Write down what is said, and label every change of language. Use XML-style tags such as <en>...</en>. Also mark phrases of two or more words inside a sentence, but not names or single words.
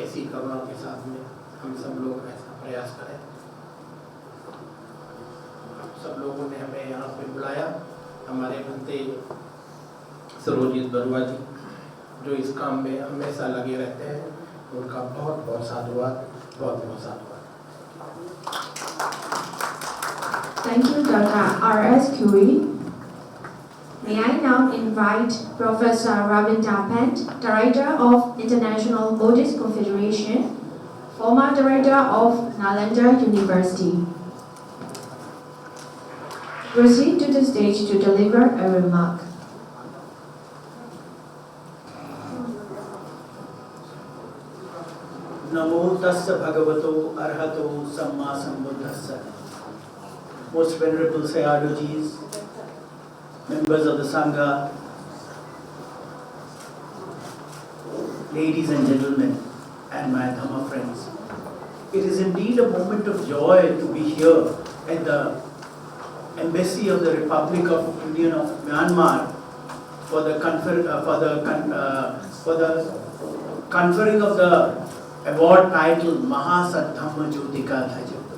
<hi>ऐसी करुणा के साथ में हम सब लोग ऐसा प्रयास करें। आप सब लोगों ने हमें यहाँ पे बुलाया, हमारे बनते सरोजित बरुआ जी जो इस काम में हमेशा लगे रहते हैं, उनका बहुत बहुत साधुवाद, बहुत बहुत साधुवाद।</hi> <en>Thank you, Dr. R.S. Curi. May I now invite Professor Ravinda Pant, Director of International Buddhist Confederation, former Director of Nalanda University, proceed to the stage to deliver a remark.</en> <pi>Namo tassa bhagavato arhato samma sambuddhassa.</pi> <en>Most Venerable Sayadojis, members of the Sangha, ladies and gentlemen, and my Dhamma friends. It is indeed a moment of joy to be here at the Embassy of the Republic of Union of Myanmar for the conferring of the award titled Mahasaddhamma Jyotika Dhaja.</en>